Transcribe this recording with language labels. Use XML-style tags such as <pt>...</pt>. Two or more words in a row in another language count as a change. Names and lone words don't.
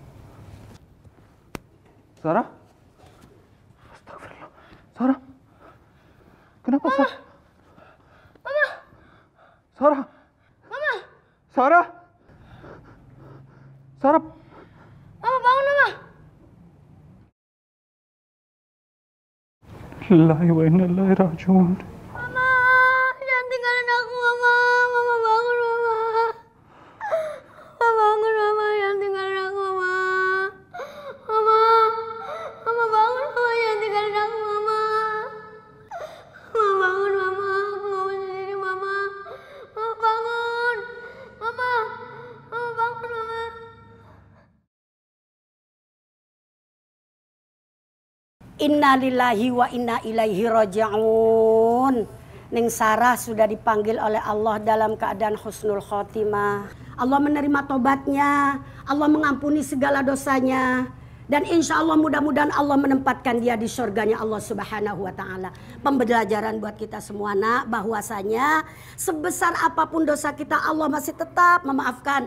<id>Sarah? Astagfirullah. Sarah? Kenapa, Sarah? Mama! Sarah? Mama! Sarah? Sarah? Mama, bangun, Mama!</id> <ar>لله وإنا إليه راجعون.</ar> <id>Mama, jangan tinggalin aku, Mama. Mama, bangun, Mama. Mama, bangun, Mama. Jangan tinggalin aku, Mama. Mama, Mama, bangun, Mama. Jangan tinggalin aku, Mama. Mama, bangun, Mama. Aku gak mau sendiri, Mama. Mama, bangun. Mama, Mama, bangun, Mama.</id> <ar>إنا لله وإنا إليه راجعون.</ar> <id>Neng Sarah sudah dipanggil oleh Allah dalam keadaan</id> <ar>حسن الخاتمة.</ar> <id>Allah menerima tobatnya, Allah mengampuni segala dosanya. Dan</id> <ar>إن شاء الله</ar> <id>mudah-mudahan Allah menempatkan dia di surganya Allah</id> <ar>سبحانه وتعالى.</ar> <id>Pembelajaran buat kita semua, nak, bahwasanya sebesar apapun dosa kita Allah masih tetap memaafkan.</id>